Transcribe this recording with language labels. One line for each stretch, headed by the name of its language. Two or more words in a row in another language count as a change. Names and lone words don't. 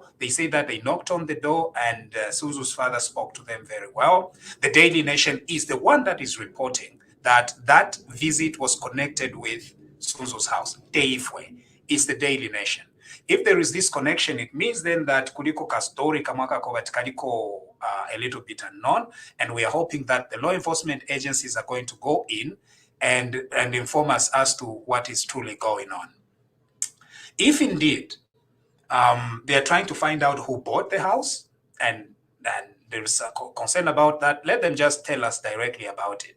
English: They say that they knocked on the door and Sunzu's father spoke to them very well. The Daily Nation is the one that is reporting that visit was connected with Sunzu's house. Teifwe is the Daily Nation. If there is this connection, it means then that
Bemba: kuliko kastori kamaka kaliko
English: a little bit unknown, and we are hoping that the law enforcement agencies are going to go in and inform us as to what is truly going on. If indeed they are trying to find out who bought the house and there is a concern about that, let them just tell us directly about it.